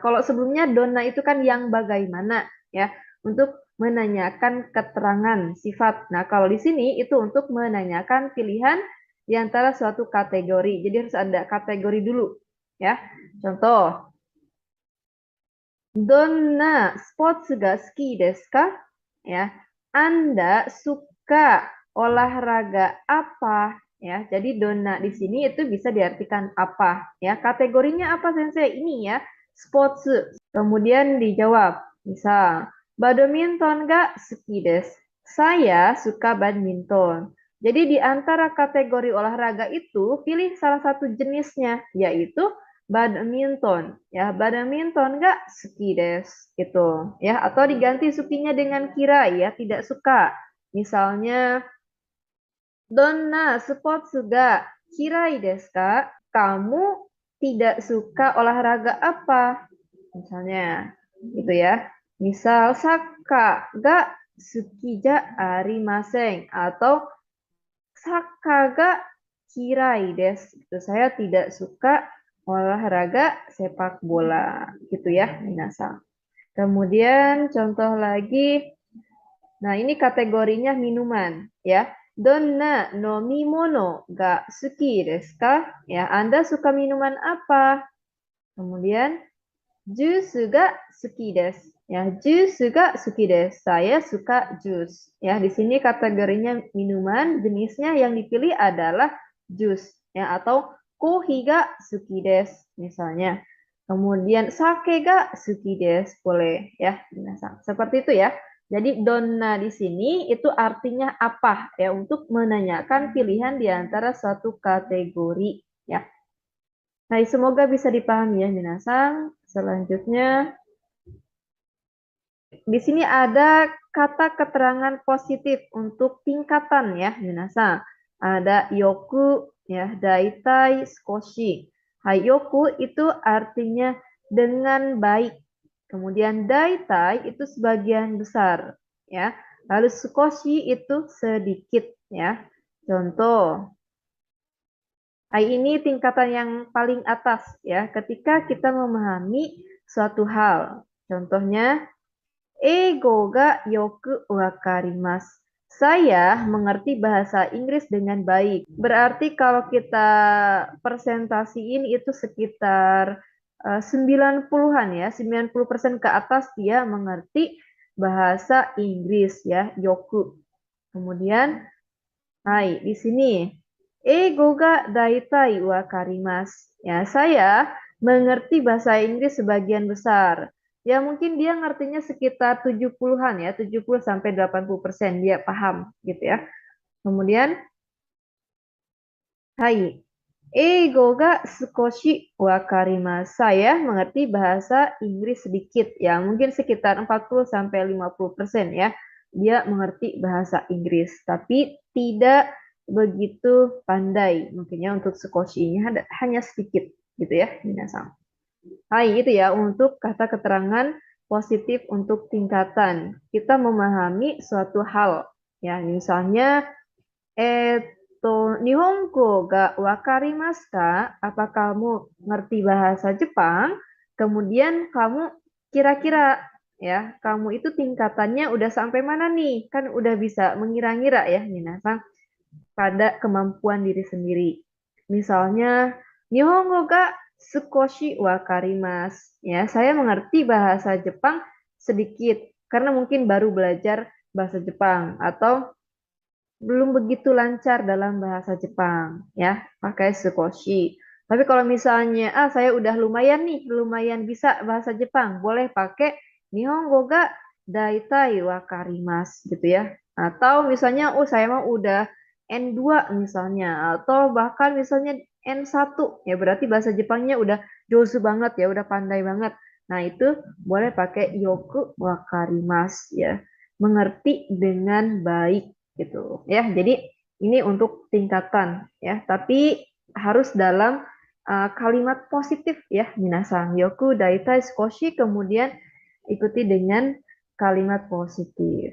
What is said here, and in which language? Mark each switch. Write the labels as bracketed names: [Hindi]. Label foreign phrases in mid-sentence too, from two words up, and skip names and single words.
[Indonesian] Kalau sebelumnya donna itu kan yang bagaimana ya, untuk menanyakan keterangan sifat. Nah, kalau di sini itu untuk menanyakan pilihan di antara suatu kategori. Jadi harus ada kategori dulu ya. [Japanese] Contoh, Donna sports ga suki desu ka? [Indonesian] Ya, Anda suka olahraga apa? Ya, jadi donna di sini itu bisa diartikan apa? Ya, kategorinya apa Sensei? Ini ya, sports. Kemudian dijawab, misal, [Japanese] badminton ga suki desu? [Indonesian] Saya suka badminton. Jadi di antara kategori olahraga itu pilih salah satu jenisnya, yaitu badminton ya. Badminton nggak [Japanese] suki desu [Indonesian] gitu ya, atau diganti sukinya dengan kira ya, tidak suka. [Japanese] Misalnya donna sport suga kirai desu ka? [Indonesian] Kamu tidak suka olahraga apa misalnya gitu ya. [Japanese] Misal saka ga suki ja arimasen atau saka ga kirai desu. [Indonesian] Itu saya tidak suka olahraga sepak bola gitu ya, minasan. Kemudian contoh lagi, nah ini kategorinya minuman ya. [Japanese] Donna nomimono ga suki desu ka? [Indonesian] Ya, Anda suka minuman apa? [Japanese] Kemudian jus ga suki desu. Ya, jus ga suki desu. [Indonesian] Saya suka jus. Ya, di sini kategorinya minuman, jenisnya yang dipilih adalah jus ya atau [Japanese] kohi ga suki desu [Indonesian] misalnya. [Japanese] Kemudian sake ga suki desu [Indonesian] boleh ya. Seperti itu ya. Jadi donna di sini itu artinya apa ya untuk menanyakan pilihan di antara suatu kategori ya. Nah, semoga bisa dipahami ya minasan. Selanjutnya di sini ada kata keterangan positif untuk tingkatan ya minasan. Ada yoku ya, daitai, skoshi. Hayoku itu artinya dengan baik. Kemudian daitai itu sebagian besar ya. Lalu skoshi itu sedikit ya. Contoh, ini tingkatan yang paling atas ya ketika kita memahami suatu hal. Contohnya, [Japanese] Eigo ga yoku wakarimasu. [Indonesian] Saya mengerti bahasa Inggris dengan baik. Berarti kalau kita presentasiin itu sekitar 90-an ya, 90% ke atas dia mengerti bahasa Inggris ya, yoku. [Japanese] Kemudian, hai, [Indonesian] di sini [Japanese] Eigo ga daitai wakarimasu. [Indonesian] Ya, saya mengerti bahasa Inggris sebagian besar. Ya, mungkin dia ngertinya sekitar 70-an ya, 70 sampai 80% dia paham gitu ya. Kemudian, hai, [Japanese] Eigo ga sukoshi wakarimasu. [Indonesian] Saya mengerti bahasa Inggris sedikit ya, mungkin sekitar 40 sampai 50% ya. Dia mengerti bahasa Inggris, tapi tidak begitu pandai. Mungkinnya untuk sukoshi-nya hanya sedikit gitu ya, minasan. Hai, itu ya untuk kata keterangan positif untuk tingkatan. Kita memahami suatu hal. Ya, misalnya, [Japanese] Nihongo ga wakarimasu ka? [Indonesian] Apa kamu ngerti bahasa Jepang? Kemudian kamu kira-kira ya, kamu itu tingkatannya udah sampai mana nih? Kan udah bisa mengira-ngira ya, minasan pada kemampuan diri sendiri. Misalnya, [Japanese] Nihongo ga sukoshi wakarimasu. [Indonesian] Ya, saya mengerti bahasa Jepang sedikit karena mungkin baru belajar bahasa Jepang atau belum begitu lancar dalam bahasa Jepang, ya, pakai sukoshi. Tapi kalau misalnya, saya udah lumayan nih, lumayan bisa bahasa Jepang, boleh pakai [Japanese] Nihongo ga daitai wakarimasu [Indonesian] gitu ya. Atau misalnya, saya mau udah N2 misalnya, atau bahkan misalnya N1, ya berarti bahasa Jepangnya udah josu banget ya, udah pandai banget. Nah, itu boleh pakai [Japanese] yoku wakarimasu [Indonesian] ya, mengerti dengan baik gitu ya. Jadi ini untuk tingkatan ya, tapi harus dalam kalimat positif ya, minasan. [Japanese] Yoku daitai skoshi, [Indonesian] kemudian ikuti dengan kalimat positif.